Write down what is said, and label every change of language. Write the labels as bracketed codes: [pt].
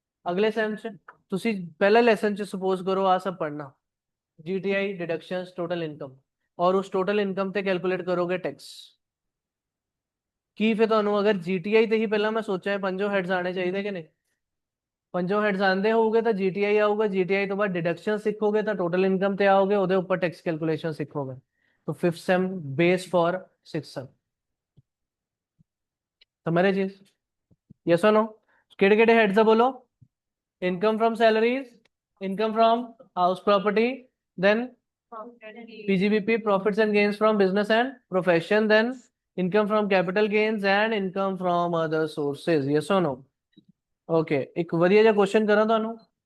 [pa] ਅਗਲੇ ਸੈਮ ਚ ਤੁਸੀਂ ਪਹਿਲੇ ਲੈਸਨ ਚ ਸਪੋਜ਼ ਕਰੋ ਆ ਸਭ ਪੜ੍ਹਨਾ, GTI, डिडक्शंस, टोटल इनकम, और उस टोटल इनकम ਤੇ ਕੈਲਕੂਲੇਟ ਕਰੋਗੇ ਟੈਕਸ। ਕੀ ਫਿਰ ਤੁਹਾਨੂੰ ਅਗਰ GTI ਤੇ ਹੀ ਪਹਿਲਾਂ ਮੈਂ ਸੋਚਿਆ ਪੰਜੋ ਹੈਡਸ ਆਣੇ ਚਾਹੀਦੇ ਕਿ ਨਹੀਂ? ਪੰਜੋ ਹੈਡਸ ਆਂਦੇ ਹੋਊਗੇ ਤਾਂ GTI ਆਊਗਾ, GTI ਤੋਂ ਬਾਅਦ ਡਿਡਕਸ਼ਨ ਸਿੱਖੋਗੇ ਤਾਂ ਟੋਟਲ ਇਨਕਮ ਤੇ ਆਓਗੇ, ਉਹਦੇ ਉੱਪਰ ਟੈਕਸ ਕੈਲਕੂਲੇਸ਼ਨ ਸਿੱਖੋਗੇ। [en] तो 5th same base for 6th same. [hi] समझ रहे चीज? यस और नो? केड़े केड़े हेड्स है बोलो? [en] Income from salaries, income from house property, then PGBP, profits and gains from business and profession, then income from capital gains and income from other sources। Yes or no? Okay, [pa] एक ਵਧੀਆ ਜਿਹਾ question ਕਰਾਂ ਤੁਹਾਨੂੰ।